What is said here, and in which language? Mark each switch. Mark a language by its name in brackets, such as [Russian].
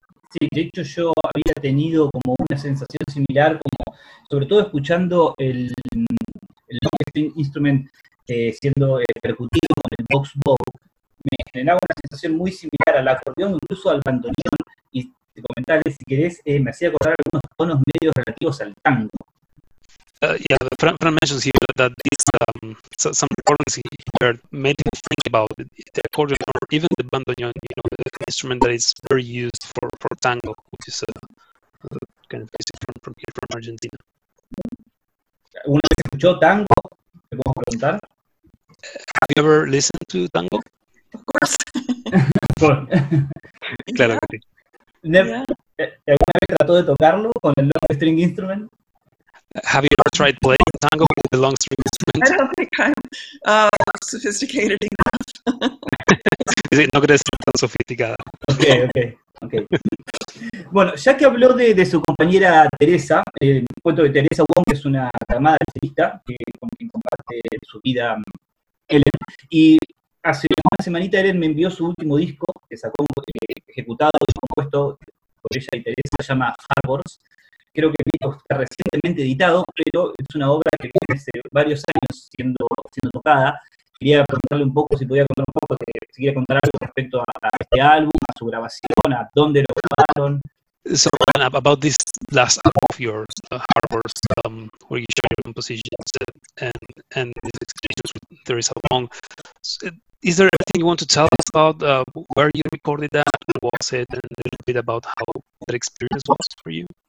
[Spanish] Sí, de hecho yo había tenido como una sensación similar, como sobre todo escuchando el instrument siendo percutido con el box bow, me generaba una sensación muy similar al acordeón, incluso al bandoneón, y te comentaré si querés, me hacía acordar algunos tonos medios relativos al tango. [English] Yeah, Fran mentions here that these some recordings here made him think about the accordion or even the bandoneon, you know, the instrument that is very used for tango, which is kind of basic from here from Argentina. [Spanish] ¿Alguna vez escuchó tango? ¿Te podemos preguntar? [English] Have you ever listened to tango? Of course. [Spanish] Claro que sí. ¿Alguna vez trató de tocarlo con el long string instrument? [English] Have you ever tried playing tango with the long string instrument? I don't think I'm sophisticated enough. [Spanish] No crees ser tan sofisticada. Okay. Bueno, ya que habló de su compañera Teresa, cuento que Teresa Wong es una aclamada artista con quien comparte su vida Ellen, y hace una semanita Ellen me envió su último disco que sacó, ejecutado y compuesto por ella y Teresa, se llama Harbors. Creo que el disco está recientemente editado, pero es una obra que viene hace varios años siendo tocada. Quería preguntarle un poco, si podía contar un poco, si quería contar algo respecto a este álbum, a su grabación, a dónde lo grabaron. [English] So, about this last album of yours, Harbors, where you share your compositions and the experiences with Teresa Wong, is there anything you want to tell us about where you recorded that, what was it, and a little bit about how that experience was for you?